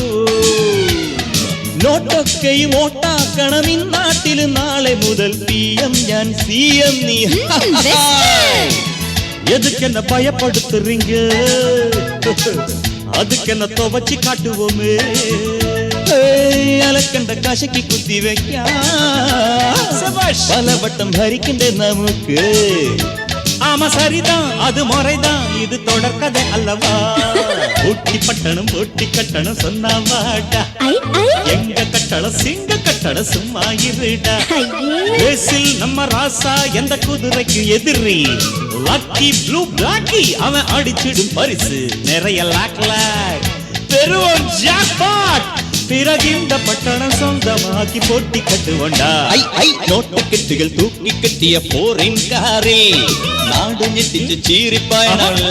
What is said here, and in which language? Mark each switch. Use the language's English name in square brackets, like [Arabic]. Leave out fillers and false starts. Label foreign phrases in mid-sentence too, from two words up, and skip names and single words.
[Malayalam] നോട്ടൊക്കെ ഓട്ടാക്കണം ഇന്നാട്ടിൽ നാളെ മുതൽ PM ഞാൻ CM നീ [Tamil] எதுக்கு என்ன பயப்படுத்துறீங்க அதுக்கு என்ன துவச்சி காட்டுவோமே [Malayalam] അലക്കണ്ട കശക്കി കുത്തി വെക്കാം പലവട്ടം ഭരിക്കണ്ട നമുക്ക് [Tamil] ஆமா சரிதான் அது முறைதான் இது தொடர்கதை அல்லவா ஒட்டி பட்டணம் ஒட்டி கட்டணம் சொன்னாவாடா எங்க கட்டள சிங்க கட்டள சும்மா இருடா ரேசில் நம்ம ராசா எந்த குதிரைக்கு எதிரி லக்கி ப்ளூ பிளாக்கி அவன் அடிச்சிடும் பரிசு நிறைய லாக் லாக் பெரும் ஜாக்பாட் பிறகு இந்த பட்டணம் சொந்தமாக்கி போட்டி கட்டுவண்டா [Malayalam] നോട്ട് കെട്ടുകൾ തൂക്കി കെട്ടിയ പോറിൻ കാറിൽ നാട് ഞെട്ടിച്ച് ചീറിപ്പായണം